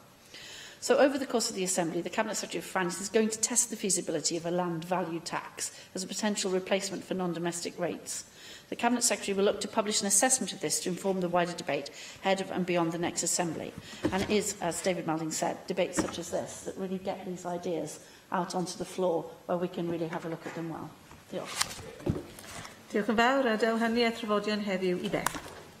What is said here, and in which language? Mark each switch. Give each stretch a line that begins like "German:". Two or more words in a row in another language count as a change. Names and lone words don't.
English: So over the course of the Assembly, the Cabinet Secretary for Finance is going to test the feasibility of a land value tax as a potential replacement for non-domestic rates. The Cabinet Secretary will look to publish an assessment of this to inform the wider debate ahead of and beyond the next Assembly. And it is, as David Malding said, debates such as this that really get these ideas out onto the floor where we can really have a look at them well.
Welsh: Diolch. Diolch yn fawr, a dewhaniaeth traddodion heddiw I Beth.